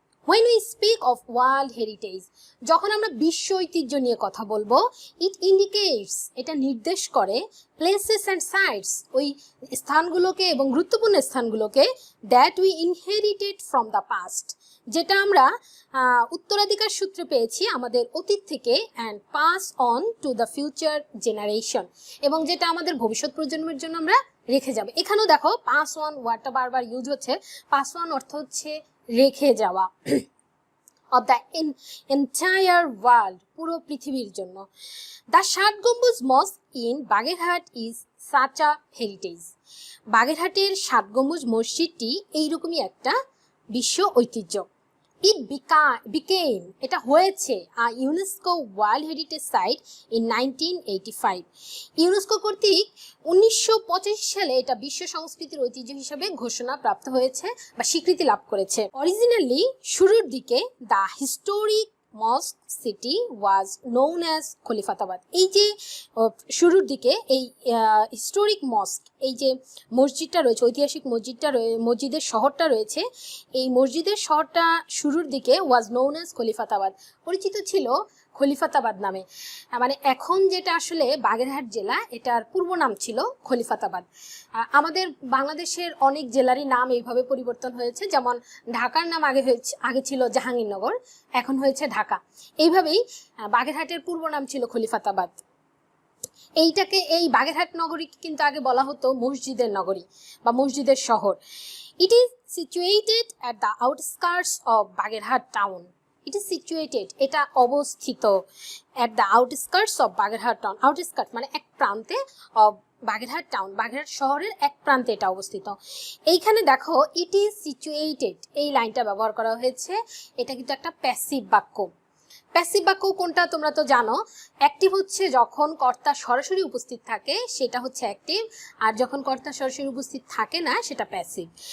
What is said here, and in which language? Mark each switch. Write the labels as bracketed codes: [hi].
[en] When we speak of world heritage, [bn] যখন আমরা বিশ্ব ঐতিহ্য নিয়ে কথা বলবো, [en] it indicates, [bn] এটা নির্দেশ করে [en] places and sites, [bn] ওই স্থানগুলোকে এবং গুরুত্বপূর্ণ স্থানগুলোকে [en] that we inherited from the past, [bn] যেটা আমরা উত্তরাধিকার সূত্রে পেয়েছি আমাদের অতীত থেকে, [en] and pass on to the future generation, [bn] এবং যেটা আমাদের ভবিষ্যৎ প্রজন্মের জন্য আমরা রেখে যাব। এখানেও দেখো pass on ওয়ার্ডটা বারবার ইউজ হচ্ছে। pass on অর্থ হচ্ছে রেখে যাওয়া, [en] of the entire world, [bn] পুরো পৃথিবীর জন্য। [en] The Shat Gambuz Mosque in Bagherhat is such a heritage. [bn] বাগেরহাটের ষাট গম্বুজ মসজিদটি এইরকমই একটা বিশ্ব ঐতিহ্য। [en] It became, [bn] এটা হয়েছে [en] a UNESCO World Heritage Site in 1985. [bn] UNESCO কর্তৃক 1985 সালে এটা বিশ্ব সংস্কৃতির ঐতিহ্য হিসেবে ঘোষণা প্রাপ্ত হয়েছে বা স্বীকৃতি লাভ করেছে। [en] originally [bn] শুরুর দিকে [en] The historic mosque city was known as Khalifatabad. [bn] এই যে শুরুর দিকে এই হিস্টোরিক মস্ক, এই যে মসজিদটা রয়েছে, ঐতিহাসিক মসজিদের শহরটা রয়েছে, এই মসজিদের শহরটা শুরুর দিকে [en] was known as [bn] খলিফাতাবাদ, পরিচিত ছিল খলিফাতাবাদ নামে। মানে এখন যেটা আসলে বাগেরহাট জেলা, এটার পূর্ব নাম ছিল খলিফাতাবাদ। আমাদের বাংলাদেশের অনেক জেলারই নাম এইভাবে পরিবর্তন হয়েছে, যেমন ঢাকার নাম আগে ছিল জাহাঙ্গীরনগর, এখন হয়েছে ঢাকা। এইভাবেই বাগেরহাটের পূর্ব নাম ছিল খলিফাতাবাদ। এইটাকে, এই বাগেরহাট নগরীকে কিন্তু আগে বলা হতো মসজিদের নগরী বা মসজিদের শহর। [en] It is situated at the outskirts of Bagerhat town. It is situated, [bn] এটা অবস্থিত [en] at the outskirts of Bagerhat town. [bn] Outskirt মানে এক প্রান্তে, [en] of Bagerhat town, [bn] বাগেরহাট শহরের এক প্রান্তে এটা অবস্থিত। এইখানে দেখো [en] it is situated, [bn] এই লাইনটা ব্যবহার করা হয়েছে। এটা কিন্তু একটা প্যাসিভ বাক্য। প্যাসিভ বাক্য কোনটা তোমরা তো জানো, অ্যাক্টিভ হচ্ছে যখন কর্তা সরাসরি উপস্থিত থাকে সেটা হচ্ছে অ্যাক্টিভ, আর যখন কর্তা সরাসরি উপস্থিত থাকে না সেটা প্যাসিভ।